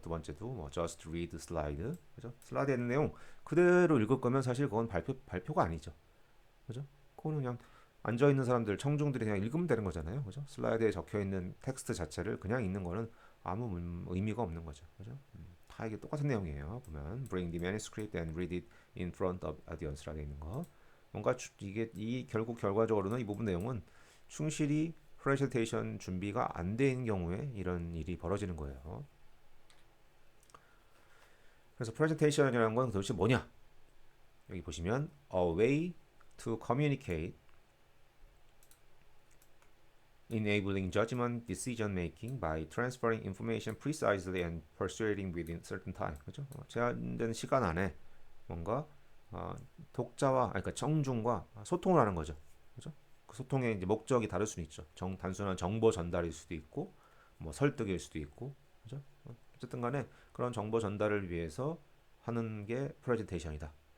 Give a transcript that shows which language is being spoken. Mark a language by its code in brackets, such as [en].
[ko] 두 번째도 뭐 [en] just read slide, [ko] 그죠? 슬라이드에 있는 내용 그대로 읽을 거면 사실 그건 발표가 아니죠. 그죠? 그거는 그냥 앉아 있는 사람들, 청중들이 그냥 읽으면 되는 거잖아요. 그죠? 슬라이드에 적혀 있는 텍스트 자체를 그냥 읽는 거는 아무 의미가 없는 거죠. 그죠? 다 이게 똑같은 내용이에요. 보면 [en] bring the manuscript and read it in front of audience라 [ko] 돼 있는 거. 뭔가 이게 이 결국 결과적으로는 이 부분 내용은 충실히 프레젠테이션 준비가 안 된 경우에 이런 일이 벌어지는 거예요. 그래서 프레젠테이션이라는 건 도대체 뭐냐? 여기 보시면 [en] a way to communicate enabling judgment decision making by transferring information precisely and persuading within certain time. [ko] 그죠? 제한된 시간 안에 뭔가 어, 독자와 그러니까 청중과 소통을 하는 거죠. 그죠? 그 소통의 이제 목적이 다를 수는 있죠. 단순한 정보 전달일 수도 있고 뭐 설득일 수도 있고. 그죠? 어쨌든 간에 그런 정보 전달을 위해서 하는 게 프레젠테이션이다.